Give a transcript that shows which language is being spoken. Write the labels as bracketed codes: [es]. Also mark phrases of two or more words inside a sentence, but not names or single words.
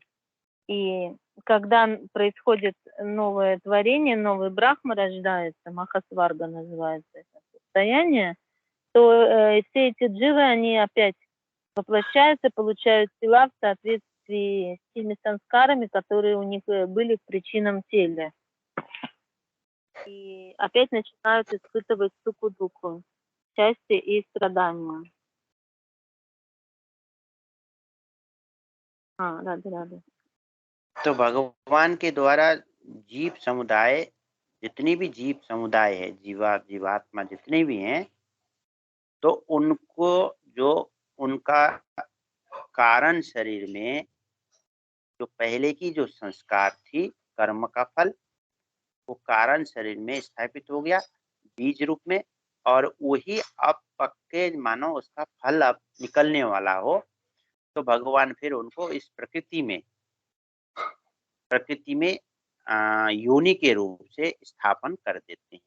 [ru] И когда происходит новое творение, новый Брахма рождается, Махасварга называется это состояние, то все эти дживы, они опять воплощаются, получают тела в соответствии с теми санскарами, которые у них были в причинном теле. И опять начинают испытывать суку-дуку, счастье и страдания. [hi] राधे। तो भगवान के द्वारा जीव समुदाय, जितनी भी जीव समुदाय है, जीवात्मा जितने भी हैं, तो उनको जो उनका कारण शरीर में जो पहले की जो संस्कार थी कर्म का फल, वो कारण शरीर में स्थापित हो गया बीज रूप में, और वही अब पक के मानो उसका फल अब निकलने वाला हो, तो भगवान फिर उनको इस प्रकृति में योनि के रूप से स्थापन कर देते हैं।